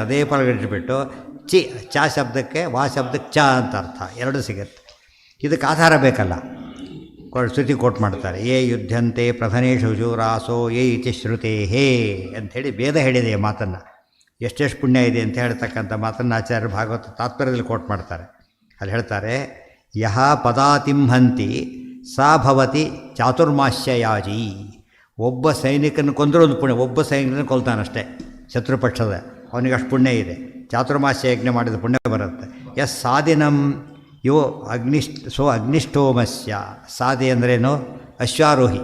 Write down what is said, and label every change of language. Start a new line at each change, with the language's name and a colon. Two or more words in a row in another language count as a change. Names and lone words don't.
Kannada: ಅದೇ ಪದಗಳಿಟ್ಬಿಟ್ಟು ಚ ಶಬ್ದಕ್ಕೆ ವಾ ಶಬ್ದಕ್ಕೆ ಚ ಅಂತ ಅರ್ಥ, ಎರಡು ಸಿಗುತ್ತೆ. ಇದಕ್ಕೆ ಆಧಾರ ಬೇಕಲ್ಲ, ಶ್ರುತಿ ಕೋಟ್ ಮಾಡ್ತಾರೆ.
Sanskrit: ಯೇ ಯುದ್ಧಂತೆ ಪ್ರಧನೇಶು ಶೂರಾಸೋ ಯೇ ಇತಿ ಶ್ರುತೇ ಹೇ
Kannada: ಅಂಥೇಳಿ ವೇದ ಹೇಳಿದೆ ಈ ಮಾತನ್ನು. ಎಷ್ಟೆಷ್ಟು ಪುಣ್ಯ ಇದೆ ಅಂತ ಹೇಳ್ತಕ್ಕಂಥ ಮಾತನ್ನು ಆಚಾರ್ಯರು ಭಾಗವತ ತಾತ್ಪರ್ಯದಲ್ಲಿ ಕೋಟ್ ಮಾಡ್ತಾರೆ. ಅಲ್ಲಿ ಹೇಳ್ತಾರೆ,
Sanskrit: ಯಹ ಪದಾತಿಂಹಂತಿ ಸಾ ಭವತಿ ಚಾತುರ್ಮಾಸ್ಯಯಾಜಿ.
Kannada: ಒಬ್ಬ ಸೈನಿಕನ ಕೊಂದರೂ ಒಂದು ಪುಣ್ಯ, ಒಬ್ಬ ಸೈನಿಕನ ಕೊಲ್ತಾನಷ್ಟೇ ಶತ್ರುಪಕ್ಷದ, ಅವನಿಗೆ ಅಷ್ಟು ಪುಣ್ಯ ಇದೆ. ಚಾತುರ್ಮಾಸ್ಯ ಯಜ್ಞ ಮಾಡಿದ ಪುಣ್ಯ ಬರುತ್ತೆ.
Sanskrit: ಯಸ್ ಸಾದಿನಂ ಯೋ ಅಗ್ನಿಷ್ಠೋಮಸ್ಯ.
Kannada: ಸಾದಿ ಅಂದ್ರೇನು? ಅಶ್ವಾರೋಹಿ.